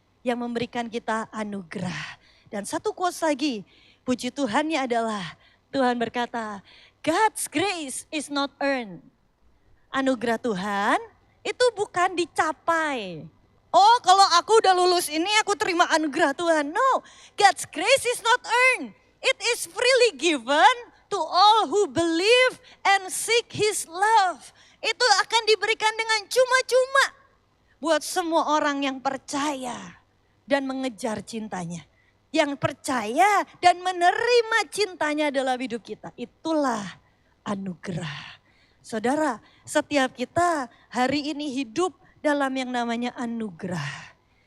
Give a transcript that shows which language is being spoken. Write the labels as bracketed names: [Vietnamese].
[Indonesian] Yang memberikan kita anugerah. Dan satu quotes lagi, puji Tuhannya adalah Tuhan berkata, [English] God's grace is not earned. [Indonesian] Anugerah Tuhan itu bukan dicapai. Oh kalau aku udah lulus ini aku terima anugerah Tuhan. [English] No, God's grace is not earned. It is freely given to all who believe and seek His love. [Indonesian] Itu akan diberikan dengan cuma-cuma buat semua orang yang percaya dan mengejar cintanya. Yang percaya dan menerima cintanya dalam hidup kita. Itulah anugerah. Saudara, setiap kita hari ini hidup dalam yang namanya anugerah.